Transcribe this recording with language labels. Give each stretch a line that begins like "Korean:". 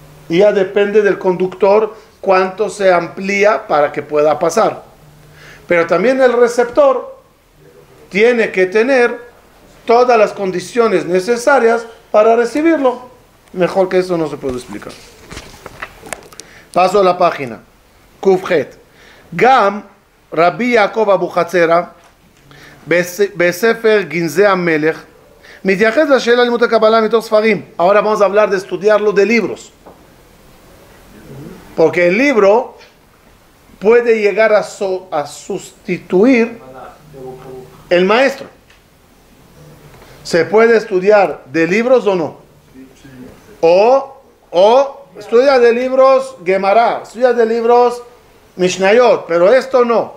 Spanish: Y ya depende del conductor cuánto se amplía para que pueda pasar. Pero también el receptor tiene que tener todas las condiciones necesarias para recibirlo. Mejor que eso no se puede explicar. Paso a la página. Kufjet.
Hebrew: Gam Rabbi Yaakov Abu Hatzera בספר גנזי המלך מתייחס לשאלה לימוד הקבלה מתוך ספרים.
Spanish: Ahora vamos a hablar de estudiarlo de libros. Porque el libro puede llegar a sustituir el maestro. ¿Se puede estudiar de libros o no? O estudia de libros Gemara, estudia de libros Mishnayot, pero esto no.